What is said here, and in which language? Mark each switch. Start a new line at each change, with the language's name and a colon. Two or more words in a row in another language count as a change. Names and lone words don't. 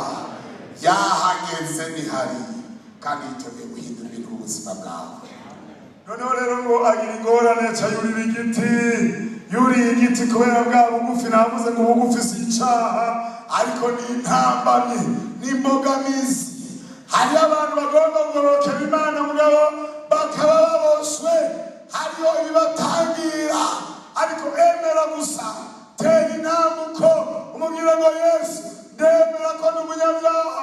Rundi: Yahageze nihari kandi yiteguye guhindura ibintu mu buzima bwawe. Noneho rero ngo agira ingorane ca yurira igiti. Yuriye igiti kubera bwa bugufi. Navuze ngo ubugufi si icaha, ariko ni intambamyi, ni imbogamizi. Hari abantu bagomba kugorokera Imana mugabo bakaba baboshwe. Hariyo ibibatangira, ariko emera gusa. Tera intambuko umubwire ngo Yesu ndemera ko ndi umunyabyaha.